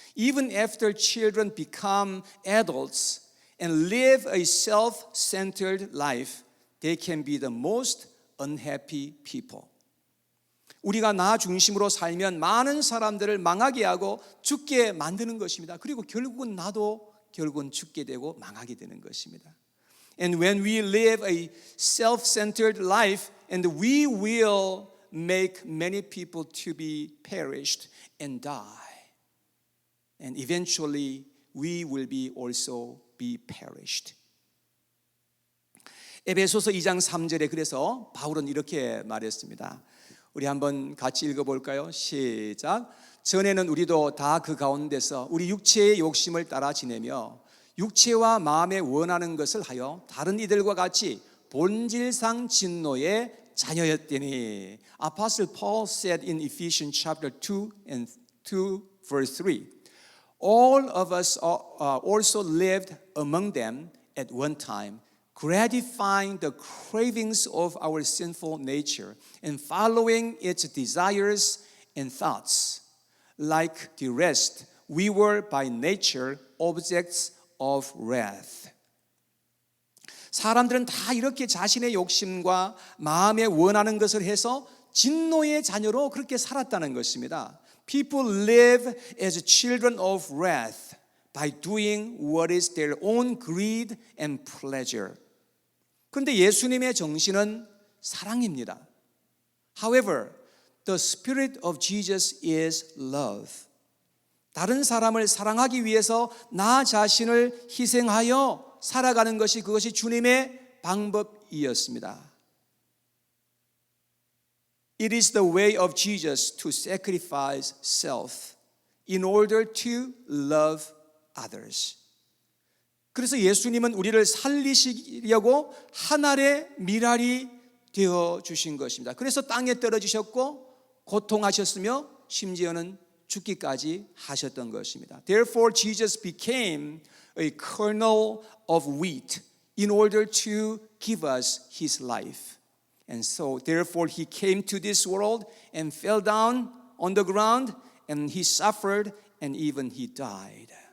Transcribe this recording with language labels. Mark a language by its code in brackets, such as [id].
[en] Even after children become adults and live a self-centered life, they can be the most unhappy people. [ko] 우리가 나 중심으로 살면 많은 사람들을 망하게 하고 죽게 만드는 것입니다. 그리고 결국은 나도 결국은 죽게 되고 망하게 되는 것입니다. [en] And when we live a self-centered life, and we will make many people to be perished and die. And eventually we will be also be perished. [ko] 에베소서 2장 3절에 그래서 바울은 이렇게 말했습니다. 우리 한번 같이 읽어볼까요? 시작. 전에는 우리도 다 그 가운데서 우리 육체의 욕심을 따라 지내며 육체와 마음에 원하는 것을 하여 다른 이들과 같이 본질상 진노의 자녀였더니. [en] Apostle Paul said in Ephesians chapter 2 and 2 verse 3, all of us also lived among them at one time, gratifying the cravings of our sinful nature and following its desires and thoughts. Like the rest, we were by nature objects of wrath. [ko] 사람들은 다 이렇게 자신의 욕심과 마음에 원하는 것을 해서 진노의 자녀로 그렇게 살았다는 것입니다. [en] People live as children of wrath by doing what is their own greed and pleasure. [ko] 그런데 예수님의 정신은 사랑입니다. [en] However, the spirit of Jesus is love. [ko] 다른 사람을 사랑하기 위해서 나 자신을 희생하여 살아가는 것이 그것이 주님의 방법이었습니다. [en] It is the way of Jesus to sacrifice self in order to love others. [ko] 그래서 예수님은 우리를 살리시려고 한 알의 밀알이 되어 주신 것입니다. 그래서 땅에 떨어지셨고 고통하셨으며 심지어는 죽기까지 하셨던 것입니다. [en] Therefore Jesus became a kernel of wheat in order to give us his life. And so therefore he came to this world and fell down on the ground and he suffered and even he died.